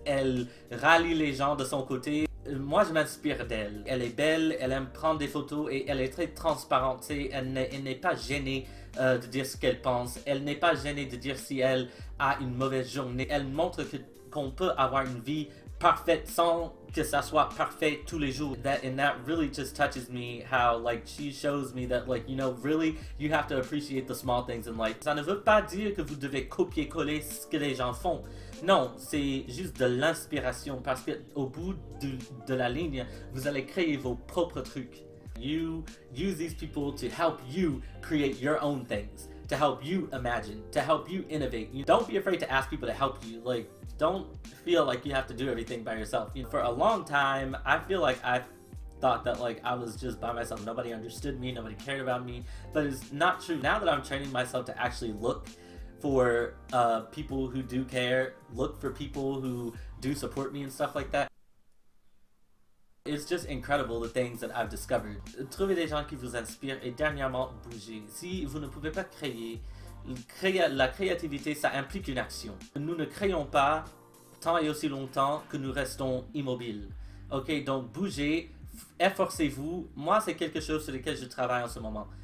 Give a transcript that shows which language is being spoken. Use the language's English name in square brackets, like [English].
[French] Elle rallie les gens de son côté. Moi, je m'inspire d'elle. Elle est belle, elle aime prendre des photos et elle est très transparente. Elle n'est pas gênée de dire ce qu'elle pense. Elle n'est pas gênée de dire si elle a une mauvaise journée. Elle montre qu'on peut avoir une vie parfaite sans que ça soit parfait tous les jours. [English] And that really just touches me, how like she shows me that like, you know, really you have to appreciate the small things in life. [French] Ça ne veut pas dire que vous devez copier-coller ce que les gens font. Non, c'est juste de l'inspiration parce que au bout de la ligne, vous allez créer vos propres trucs. [English] You use these people to help you create your own things, to help you imagine, to help you innovate. You don't be afraid to ask people to help you. Like, don't feel like you have to do everything by yourself. You know, for a long time, I feel like I thought that like I was just by myself. Nobody understood me, nobody cared about me. But it's not true. Now that I'm training myself to actually look for people who do care, look for people who do support me and stuff like that. It's just incredible the things that I've discovered. [French] Trouvez des gens qui vous inspirent et dernièrement, bougez. Si vous ne pouvez pas créer, la créativité, ça implique une action. Nous ne créons pas tant et aussi longtemps que nous restons immobiles. Ok, donc bougez, efforcez-vous. Moi, c'est quelque chose sur lequel je travaille en ce moment.